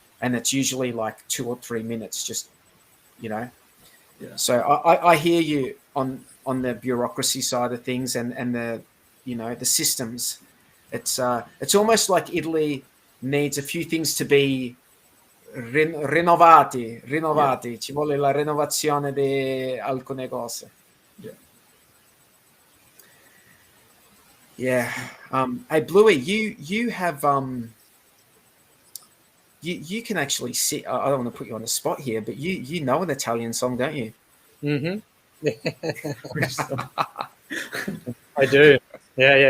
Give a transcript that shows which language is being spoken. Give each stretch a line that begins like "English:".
English: And it's usually like 2 or 3 minutes, just, you know. Yeah. So I hear you on the bureaucracy side of things and the, you know, the systems. It's almost like Italy needs a few things to be rinnovati.
Italian: Ci vuole la rinnovazione di alcune cose.
English: Yeah. Hey, Bluey, you have you can actually sit. I don't want to put you on the spot here, but you know an Italian song, don't you? Mm-hmm. I do. Yeah.